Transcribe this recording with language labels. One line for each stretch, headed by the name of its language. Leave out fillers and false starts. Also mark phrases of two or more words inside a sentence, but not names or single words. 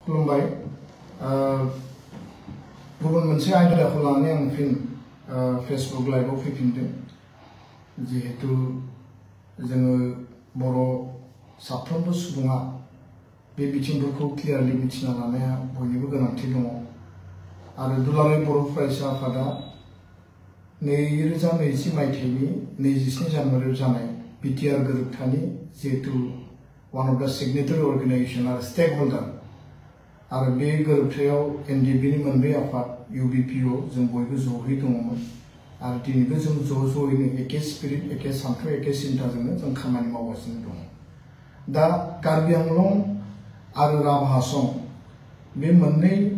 Bodo: खुलुमबाय गुबुन मोनसे आयदाखौ लानानै आं फिन फेसबुक लाइभआव फैफिनदों जिहेतु जोङो बर' साफ्रोमबो सुबुङा बे बिथिंफोरखौ क्लियारलि मिथिना लानाया बयनिबो गोनांथि दङ आरो दुलाराय बर' फरायसा आफादा 2020 मायथाइनि 27 जानुवारियाव जानाय बिटिआर गोरोबथानि जिहेतु
English: one of the signatory organization
Bodo: आरो स्टेक होल्डार आरो बे गोरोबथायाव एनडिएफबि नि मोनब्रै आफाद इउबिपिअ जों बयबो ज'यै दङमोन आरो दिनैबो जों ज'यैनो एखे स्पिरिट एखे सानथौ एखे सिन्ताजोंनो जों खामानि मावगासिनो दङ दा कार्बि आंलं आरो राभा हासं बे मोननै